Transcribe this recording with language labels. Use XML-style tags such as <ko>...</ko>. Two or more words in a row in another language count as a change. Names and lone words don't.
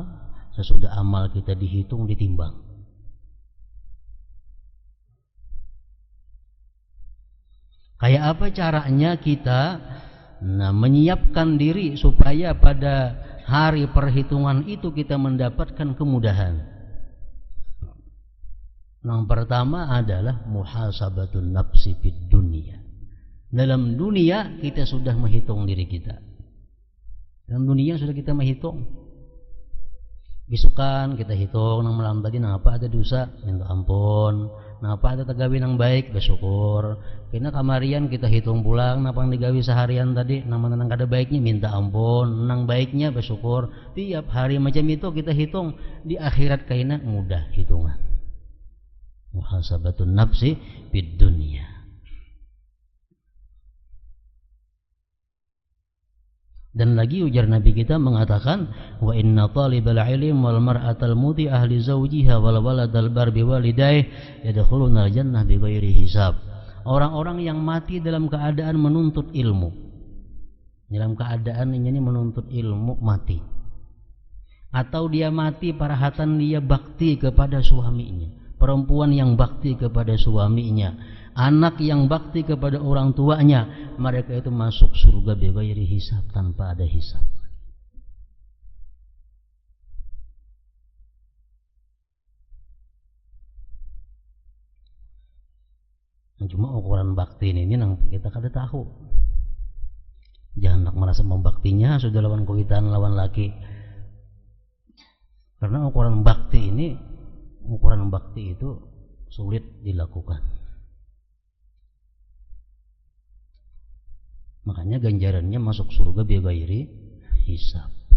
<id>Sesudah amal kita dihitung, ditimbang. Kayak apa caranya kita menyiapkan diri supaya pada hari perhitungan itu kita mendapatkan kemudahan. Yang pertama adalah</id> <ar>محاسبة النفس في الدنيا.</ar> <id>Dalam dunia kita sudah menghitung diri kita. Dalam dunia sudah kita menghitung.</id> <bjn>Bisukan kita hitung nang malam tadi nang apa ada dosa, minta ampun. Nang apa ada tagawi nang baik, bersyukur. Kena kamarian kita hitung pulang nang pang digawi seharian tadi, nang mana nang kada baiknya minta ampun, nang baiknya bersyukur. Tiap hari macam itu kita hitung. Di akhirat kaina mudah hitungan.</bjn> <ar>محاسبة النفس في الدنيا.</ar> <id>Dan lagi ujar Nabi kita mengatakan,</id> <ar>وإن طالب العلم والمرأة المطيعة أهل زوجها والولد البار بوالديه يدخلون الجنة بغير حساب.</ar> <id>Orang-orang yang mati dalam keadaan menuntut ilmu, dalam keadaan ini menuntut ilmu mati, atau dia mati parahatan dia bakti kepada suaminya, perempuan yang bakti kepada suaminya, anak yang bakti kepada orang tuanya, mereka itu masuk surga</id> <ar>بغير حساب,</ar> <id>tanpa ada hisab.</id> <bjn>Cuma ukuran bakti ini nang kita kada tahu. Jangan nak merasa membaktinya sudah lawan kuitan lawan laki.</bjn> <id>Karena ukuran bakti itu sulit dilakukan. Makanya ganjarannya masuk surga</id> <ar>بغير حساب.</ar>